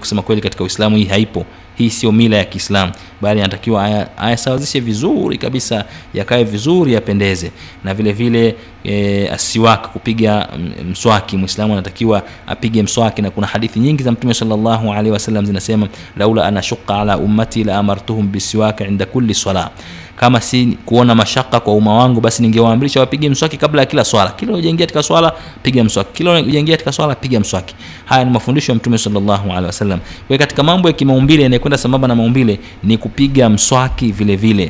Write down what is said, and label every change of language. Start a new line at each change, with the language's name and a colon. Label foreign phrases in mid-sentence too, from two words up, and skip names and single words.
Swahili: Kusema kweli katika Uislamu hii haipo. Hii sio mila ya Kiislamu, bali anatakiwa ayasawazishe vizuri kabisa, yakae vizuri, yapendeze. Na vile vile asiwak, kupiga mswaki, Muislamu anatakiwa apige mswaki, na kuna hadithi nyingi za Mtume
Arabic: صلى الله عليه وسلم
Swahili: zinasema,
Arabic: لولا أن أشق على أمتي لأمرتهم بالسواك عند كل صلاة,
Swahili: kama si kuona mashaka kwa umma wangu basi ningewaamrisha wapige mswaki kabla ya kila swala. Kila unaingia katika swala piga mswaki, kila unaingia katika swala piga mswaki. Haya ni mafundisho ya Mtume
Arabic: صلى الله عليه وسلم.
Swahili: Kwa katika mambo ya kimaumbile yanayokwenda sambamba na maumbile ni kupiga mswaki vile vile.